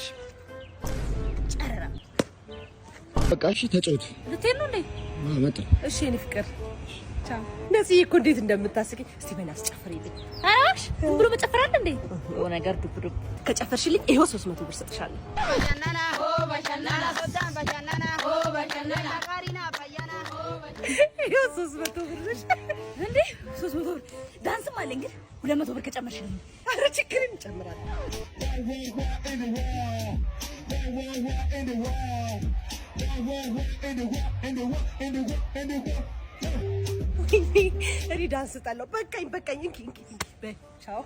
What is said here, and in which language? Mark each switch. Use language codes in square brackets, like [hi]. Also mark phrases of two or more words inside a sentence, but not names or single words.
[am] ጨረራ በቃ እሺ ተጫወቱ። ልትሄድ ነው እንዴ? መጣ። እሺ የኔ ፍቅር ቻው። ነፂ እኮ እንዴት እንደምታስቂ እስቲ በላስ ጨፍሪልኝ። አራሽ ብሎ መጨፈር አለ እንዴ? የሆነ ነገር ዱብ ከጨፈርሽልኝ ይሄው 300 ብር ሰጥሻለሁ። Bajanana ho bajanana sodan bajanana ho bajanana karina bayana ho ይሄው 300 ብር ነሽ እንዴ? 300 ብር ዳንስም አለ እንግዲህ 200 ብር ከጨመርሽልኝ። ኧረ ችግርን ይጨምራል። እኔ ዳንስ ጣለው። በቃኝ እንኪ በቻው።